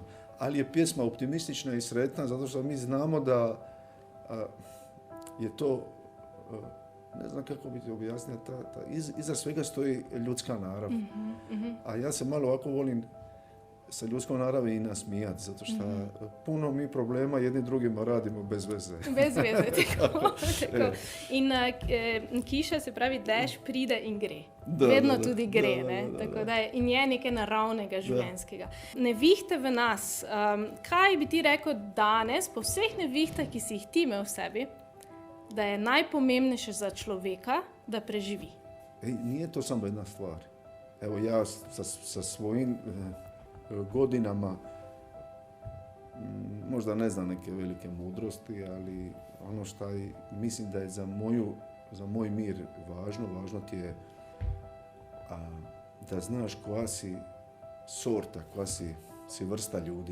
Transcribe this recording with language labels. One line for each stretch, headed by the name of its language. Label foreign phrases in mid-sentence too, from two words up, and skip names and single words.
Croatian: Ali je pjesma optimistična i sretna, zato što mi znamo da je to, ne znam kako bi ti objasnio, iza svega stoji ljudska narav. A ja se malo ovako volim sa ljudskom naravi i nasmijati, zato što puno mi problema jedni drugima radimo bez veze. Bez veze, tako.
Slovenian: In kiša, se pravi, dež pride in gre. Vedno tudi gre, ne? Tako da in je nekaj naravnega, življenjskega. Nevihte v nas, kaj bi ti rekel danes, po vseh nevihtah, ki si jih ti imel v sebi, da je najpomembnejše za človeka, da preživi?
Croatian: Nije to samo jedna stvar. Evo ja sa svojim godinama možda ne znam neke velike mudrosti, ali ono što mislim da je za moj mir važno ti je da znaš koja si sorta, koja si vrsta ljudi.